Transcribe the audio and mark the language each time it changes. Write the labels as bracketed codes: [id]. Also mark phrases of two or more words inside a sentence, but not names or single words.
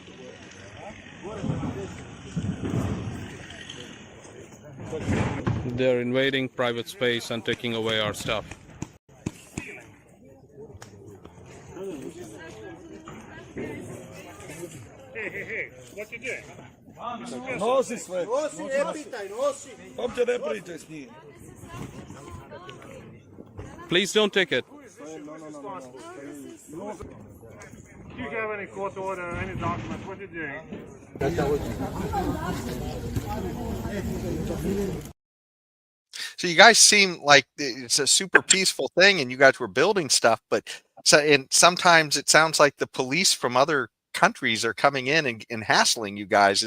[en] They're invading private space and taking away our stuff. Hey, what you doing? [hr] Nosi sve. Nosi, ne pitaj, nosi. Uopće ne pričaj s njim. [en] Please don't take it. Do you have any court order, any documents? What you doing? So you guys seem like it's a super peaceful thing, and you guys were building stuff, but sometimes it sounds like the police from other countries are coming in and hassling you guys.